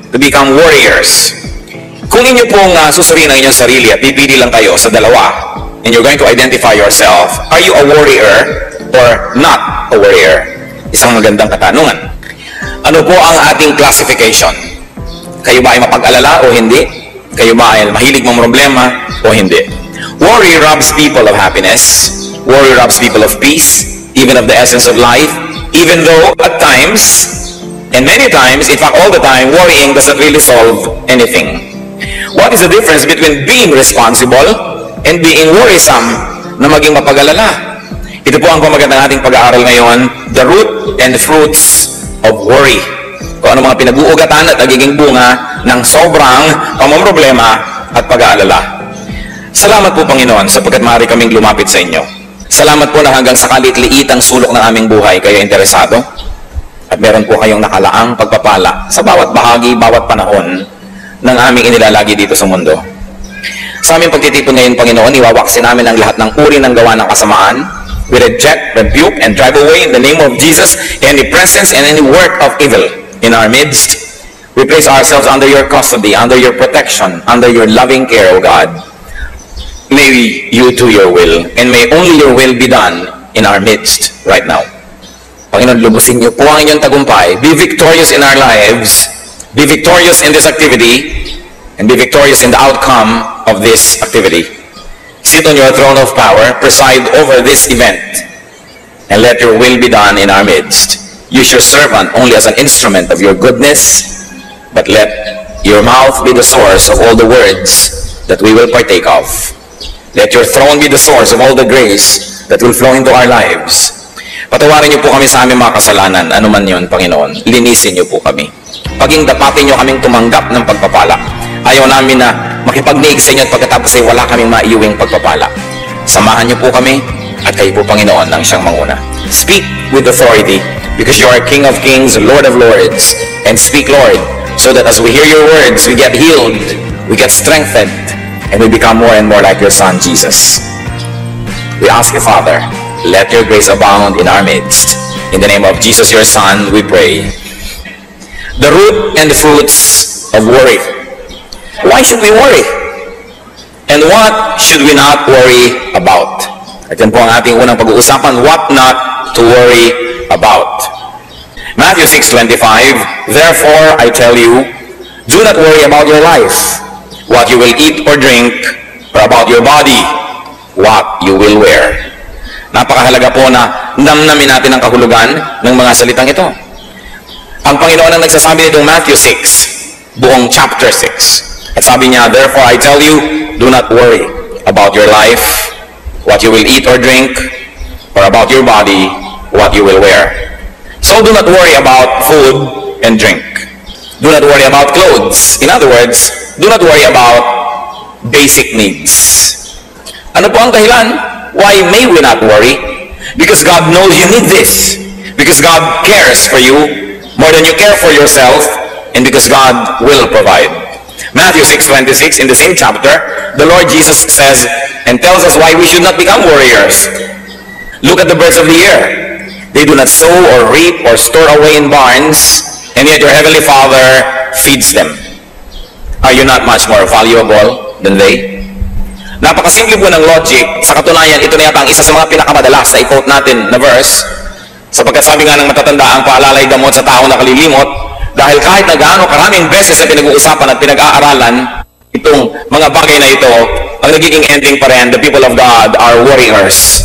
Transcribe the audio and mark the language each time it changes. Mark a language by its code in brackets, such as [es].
[en] To become warriors. [tl] Kung inyo pong susuriin ang inyong sarili at pipili lang kayo sa dalawa, [en] and you're going to identify yourself, are you a warrior or not a warrior? [tl] Isang magandang katanungan. Ano po ang ating classification? Kayo ba ay mapag-alala o hindi? Kayo ba ay mahilig mong problema o hindi? [en] Worry robs people of happiness. Worry robs people of peace, even of the essence of life, even though at times, and many times, in fact all the time, worrying doesn't really solve anything. What is the difference between being responsible and being worrisome [tl] na maging mapag-alala? Ito po ang pamagat ng ating pag-aaral ngayon, [en] the root and fruits of worry. [tl] Kung ano mga pinag-uugatan at nagiging bunga ng sobrang pamomroblema at pag-aalala. Salamat po Panginoon sapagkat maaari kaming lumapit sa inyo. Salamat po na hanggang sa kalit-liit ang sulok ng aming buhay kayo interesado. At meron po kayong nakalaang pagpapala sa bawat bahagi, bawat panahon ng aming inilalagi dito sa mundo. Sa aming pagtitipon ngayon, Panginoon, iwawaksin namin ang lahat ng uri ng gawa ng kasamaan. [en] We reject, rebuke, and drive away in the name of Jesus any presence and any work of evil in our midst. We place ourselves under your custody, under your protection, under your loving care, O God. May you do your will, and may only your will be done in our midst right now. [tl] Panginoon, lubusin niyo po ang inyong tagumpay. [en] Be victorious in our lives. Be victorious in this activity, and be victorious in the outcome of this activity. Sit on your throne of power, preside over this event, and let your will be done in our midst. Use your servant only as an instrument of your goodness, but let your mouth be the source of all the words that we will partake of. Let your throne be the source of all the grace that will flow into our lives. [tl] Patawarin niyo po kami sa aming mga kasalanan, anuman yun, Panginoon. Linisin niyo po kami. Paging dapatin niyo kaming tumanggap ng pagpapala. Ayaw namin na makipagniig sa inyo at pagkatapos ay wala kaming maiuwing pagpapala. Samahan niyo po kami at kayo po, Panginoon, ang siyang manguna. [en] Speak with authority because you are King of Kings, Lord of Lords. And speak, Lord, so that as we hear your words, we get healed, we get strengthened, and we become more and more like your Son, Jesus. We ask you, Father, let your grace abound in our midst. In the name of Jesus, your Son, we pray. The root and the fruits of worry. Why should we worry? And what should we not worry about? [tl] At yan po ang ating unang pag-uusapan, [en] what not to worry about. Matthew 6:25, therefore I tell you, do not worry about your life, what you will eat or drink, or about your body, what you will wear. [tl] Napakahalaga po na namnamin natin ang kahulugan ng mga salitang ito. Ang Panginoon ang nagsasabi nitong Matthew 6, buong chapter 6. At sabi niya, [en] therefore I tell you, do not worry about your life, what you will eat or drink, or about your body, what you will wear. So do not worry about food and drink. Do not worry about clothes. In other words, do not worry about basic needs. [tl] Ano po ang dahilan? [en] Why may we not worry? Because God knows you need this. Because God cares for you more than you care for yourself, and because God will provide. Matthew 6:26, in the same chapter, the Lord Jesus says and tells us why we should not become warriors. Look at the birds of the air. They do not sow or reap or store away in barns, and yet your heavenly Father feeds them. Are you not much more valuable than they? [tl] Napakasimple po ng logic. Sa katunayan, ito na yata ang isa sa mga pinakamadalas na i-quote natin na verse. Sapagkat sabi nga ng matatanda, ang paalalay gamot sa tao na kalilimot, dahil kahit na gaano karaming beses na pinag-uusapan at pinag-aaralan itong mga bagay na ito, ang nagiging ending pa rin, [en] the people of God are warriors.